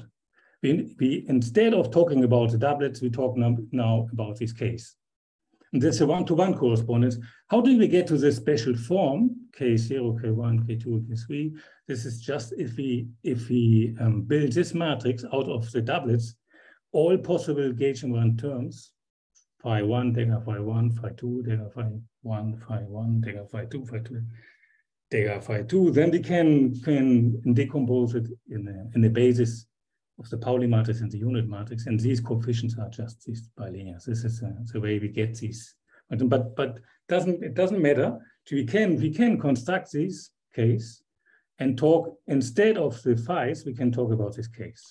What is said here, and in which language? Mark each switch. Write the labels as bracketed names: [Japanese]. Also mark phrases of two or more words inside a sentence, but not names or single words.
[English] We instead of talking about the doublets, we talk now about this case. And there's a one-to-one correspondence. How do we get to this special form, K0, K1, K2, K3? This is just if we build this matrix out of the doublets, all possible gauge invariant terms, phi 1, dagger phi 1, phi 2, dagger phi 1, phi 1, dagger phi 2, phi 2, dagger phi 2, then we can decompose it in the basis of the Pauli matrix and the unit matrix, and these coefficients are just these bilinears. This is the way we get these. But it doesn't matter. We can construct this case and talk, instead of the phi's, we can talk about this case.